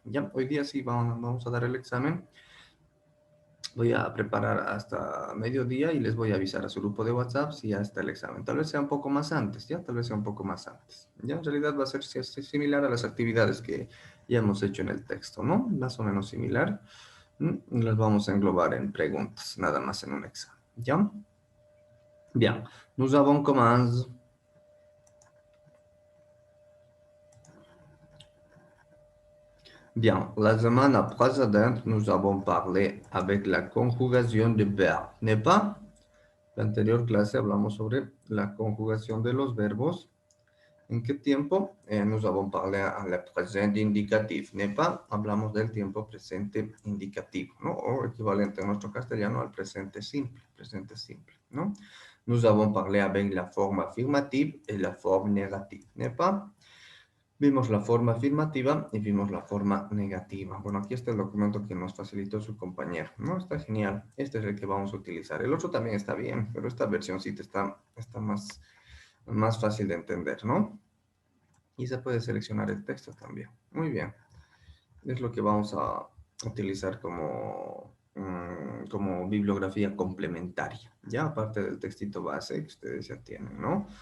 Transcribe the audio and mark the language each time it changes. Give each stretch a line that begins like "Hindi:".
Spanish: Ya hoy día sí vamos a dar el examen. Voy a preparar hasta mediodía y les voy a avisar a su grupo de WhatsApp si ya está el examen. Tal vez sea un poco más antes, ¿ya? Tal vez sea un poco más antes. Ya en realidad va a ser similar a las actividades que ya hemos hecho en el texto, ¿no? Más o menos similar. Las vamos a englobar en preguntas, nada más en un examen, ¿ya?
French: Bien, nous avons commencé. Bien, la semana précédente, nous avons parlé avec la conjugación de verbes, n'est-ce pas?
Spanish: La anterior clase hablamos sobre la conjugación de los verbos. ¿En qué tiempo?
French: Nous avons parlé à la presente indicatif, n'est-ce pas?
Spanish: Hablamos del tiempo presente indicativo, ¿no? O equivalente en nuestro castellano al presente simple, ¿no?
French: Nous avons parlé avec la forme affirmative et la forme négative, n'est-ce pas?
Spanish: Vimos la forma afirmativa y vimos la forma negativa. Bueno, aquí está el documento que nos facilitó su compañero, ¿no? Está genial. Este es el que vamos a utilizar. El otro también está bien, pero esta versioncita está más fácil de entender, ¿no? Y se puede seleccionar el texto también. Muy bien. Es lo que vamos a utilizar como bibliografía complementaria, ya aparte del textito base que ustedes ya tienen, ¿no?